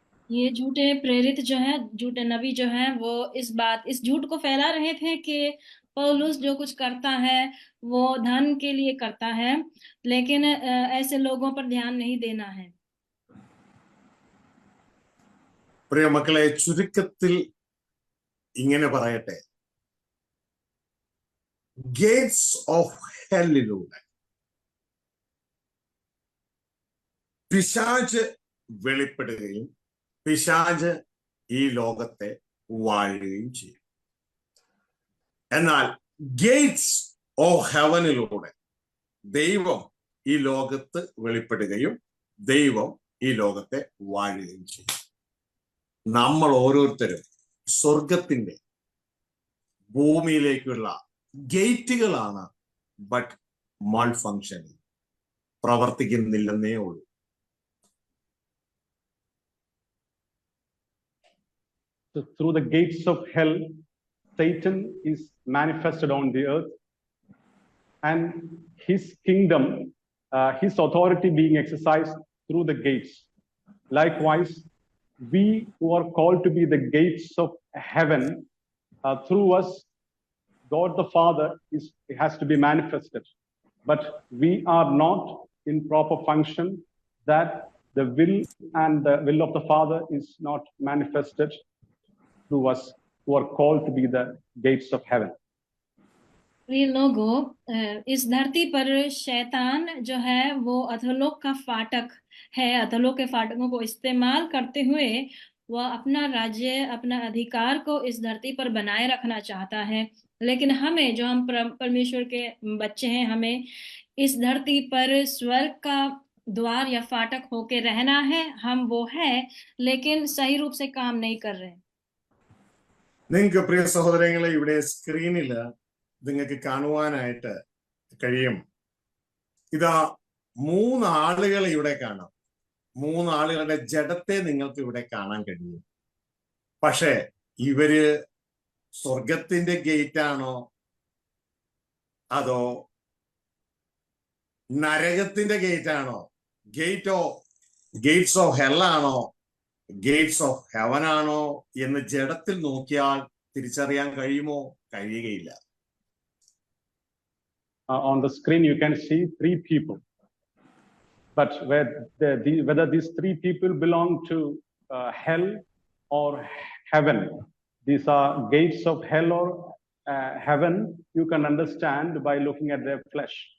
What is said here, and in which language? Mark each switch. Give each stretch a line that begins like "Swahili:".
Hindi: ये झूठे प्रेरित जो है, झूठे नबी जो हैं, वो इस झूठ को फैला रहे थे कि पौलुस जो कुछ करता है वो धन के लिए करता है, लेकिन ऐसे लोगों पर ध्यान नहीं देना है.
Malayalam: പ്രിയ മക്കളെ, ചുരുക്കത്തിൽ ഇങ്ങനെ പറയട്ടെ, ഗേറ്റ്സ് ഓഫ് ഹെല്ലിലൂടെ പിശാച് വെളിപ്പെടുകയും പിശാച് ഈ ലോകത്തെ വാഴുകയും ചെയ്യും. എന്നാൽ ഗേറ്റ്സ് ഓഫ് ഹെവനിലൂടെ ദൈവം ഈ ലോകത്ത് വെളിപ്പെടുകയും ദൈവം ഈ ലോകത്തെ വാഴുകയും ചെയ്യും. നമ്മൾ ഓരോരുത്തരും സ്വർഗത്തിന്റെ ഭൂമിയിലേക്കുള്ള ഗേറ്റുകളാണ്,
English: but malfunctioning,
Malayalam: പ്രവർത്തിക്കുന്നില്ലെന്നേ ഉള്ളൂ.
English: So through the gates of hell, Satan is manifested on the earth, and his kingdom, his authority being exercised through the gates. Likewise, we who are called to be the gates of heaven, through us, God the Father has to be manifested. But we are not in proper function, that the will and the will of the Father is not manifested through us who are called to be the gates of heaven.
Hindi: ये लोगों, इस धरती पर शैतान जो है वो अधोलोक का फाटक है. अधोलोक के फाटकों को इस्तेमाल करते हुए वह अपना राज्य, अपना अधिकार को इस धरती पर बनाए रखना चाहता है. लेकिन हमें, जो हम परमेश्वर के बच्चे हैं, हमें इस धरती पर स्वर्ग का द्वार या फाटक होके रहना है. हम वो है, लेकिन सही रूप से काम नहीं कर रहे.
Malayalam: നിങ്ങൾക്ക് പ്രിയ സഹോദരങ്ങളെ, ഇവിടെ സ്ക്രീനിൽ നിങ്ങൾക്ക് കാണുവാനായിട്ട് കഴിയും. ഇതാ 3 ആളുകളെ ഇവിടെ കാണാം. മൂന്നാളുകളുടെ ജഡത്തെ നിങ്ങൾക്ക് ഇവിടെ കാണാൻ കഴിയും. പക്ഷേ ഇവര് സ്വർഗത്തിന്റെ ഗേറ്റ് ആണോ അതോ നരകത്തിന്റെ ഗേറ്റ് ആണോ,
English: gates of hell
Malayalam: ആണോ,
English: gates of heaven
Malayalam: ആണോ എന്ന് ജഡത്തിൽ നോക്കിയാൽ തിരിച്ചറിയാൻ കഴിയുമോ? കഴിയുകയില്ല.
English: On the screen you can see three people, but whether these three people belong to hell or heaven, these are gates of hell or heaven, you can understand by looking at their flesh.